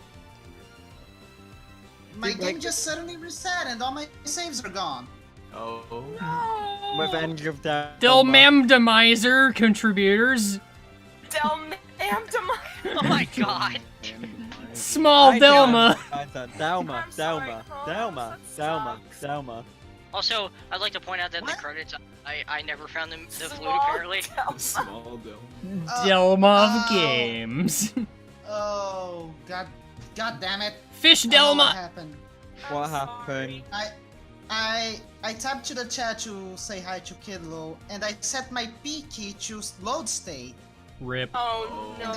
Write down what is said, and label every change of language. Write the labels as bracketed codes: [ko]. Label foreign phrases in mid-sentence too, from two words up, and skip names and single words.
[en] My game just suddenly reset and all my saves are gone. Oh. No. Revenge of Delma. Delmamdemizer contributors. Delmamdemizer. Oh my god. Small Delma. Delma. I'm sorry, Delma. Kronos, Delma. that Delma. sucks. Delma. Also, I'd like to point out that in the What? credits, I never found the flute Small apparently. Delma. Small Delma. Delma of oh. games. Oh, god damn it. Fish I know what Delma. happened. What I'm happened? I tapped to the chat to say hi to Kidlo, and I set my P key to load state, Rip. Oh no.